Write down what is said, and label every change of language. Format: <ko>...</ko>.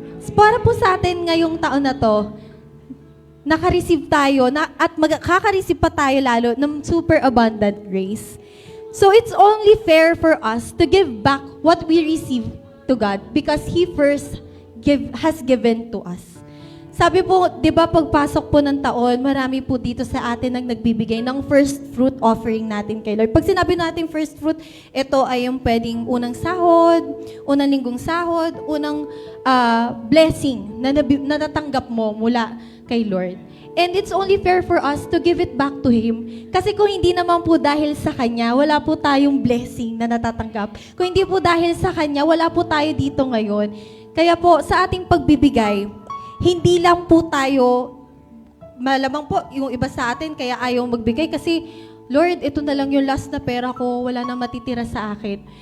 <tl>So, para po sa atin ngayong taon na to, naka-receive tayo at makaka-receive pa tayo lalo ng</tl> <en>super abundant grace. So it's only fair for us to give back what we receive to God because He first has given to us.</en> <tl>Sabi po, di ba pagpasok po ng taon, marami po dito sa atin ang nagbibigay ng first fruit offering natin kay Lord. Pag sinabi natin first fruit, ito ay yung pwedeng unang sahod, unang linggong sahod, unang blessing na natatanggap mo mula kay Lord.</tl> <en>And it's only fair for us to give it back to Him.</en> <tl>Kasi kung hindi naman po dahil sa Kanya, wala po tayong blessing na natatanggap. Kung hindi po dahil sa Kanya, wala po tayo dito ngayon. Kaya po, sa ating pagbibigay, hindi lang po tayo, malamang po, yung iba sa atin, kaya ayaw magbigay kasi, Lord, ito na lang yung last na pera ko, wala nang matitira sa akin.</tl>